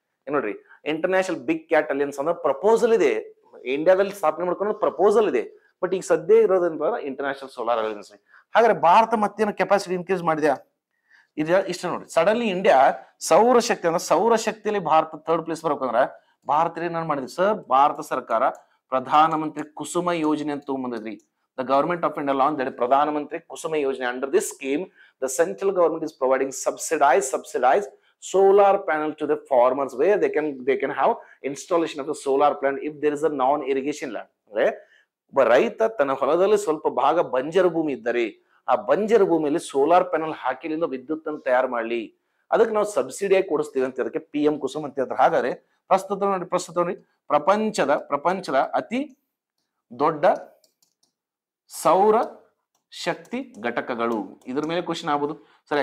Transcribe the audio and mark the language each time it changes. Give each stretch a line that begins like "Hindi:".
Kannada: ನೋಡ್ರಿ, international big cat alliance ಅಂದ್ರೆ proposal ಇದೆ, ಇಂಡಿಯಾದಲ್ಲಿ ಸ್ಥಾಪನೆ ಮಾಡ್ಕೊಂಡು ಪ್ರಪೋಸಲ್ ಇದೆ, ಬಟ್ ಈಗ ಸದ್ಯ ಇರೋದಂತ ಇಂಟರ್ನ್ಯಾಷನಲ್ ಸೋಲಾರ್ ಅಲಿಯನ್ಸ್. ಹಾಗಾದ್ರೆ ಭಾರತ ಮತ್ತೇನು ಕೆಪಾಸಿಟಿ ಇನ್ಕ್ರೀಸ್ ಮಾಡಿದ್ಯಾ, ಇಷ್ಟ ನೋಡಿ. Suddenly India ಸೌರಶಕ್ತಿಯಲ್ಲಿ Bharat 3rd place ಬರ್ಬೇಕಂದ್ರ ಭಾರತ ಏನ್ ಮಾಡಿದ್ರಿ ಸರ್, ಭಾರತ ಸರ್ಕಾರ ಪ್ರಧಾನಮಂತ್ರಿ ಕುಸುಮ ಯೋಜನೆ ಅಂತ ತಗೊಂಡ್ಬಂದಿದ್ರಿ.
English: The government of India launched that Pradhan Mantri Kusuma Yojana. Under this scheme, the central government is providing subsidized solar panel to the farmers, where they can have installation of the solar plant if there is a non-irrigation land. Right?
Kannada: ಒಬ್ಬ ರೈತ ತನ್ನ ಹೊಲದಲ್ಲಿ ಸ್ವಲ್ಪ ಭಾಗ ಬಂಜರು ಭೂಮಿ ಇದ್ದರೆ ಆ ಬಂಜರು ಭೂಮಿಯಲ್ಲಿ ಸೋಲಾರ್ ಪ್ಯಾನಲ್ ಹಾಕಿಲಿಂದ ವಿದ್ಯುತ್ ಅನ್ನು ತಯಾರು ಮಾಡಲಿ, ಅದಕ್ಕೆ ನಾವು ಸಬ್ಸಿಡಿಯಾಗಿ ಕೊಡಿಸ್ತೀವಿ ಅಂತ ಅದಕ್ಕೆ PM ಕುಸುಮ್ ಅಂತ ಹೇಳ್ತಾರೆ. ಹಾಗಾದ್ರೆ ಪ್ರಸ್ತುತ ನೋಡಿ ಪ್ರಪಂಚದ ಅತಿ ದೊಡ್ಡ ಸೌರ ಶಕ್ತಿ ಘಟಕಗಳು, ಇದ್ರ ಮೇಲೆ ಕ್ವಶನ್ ಆಗ್ಬೋದು ಸರ್.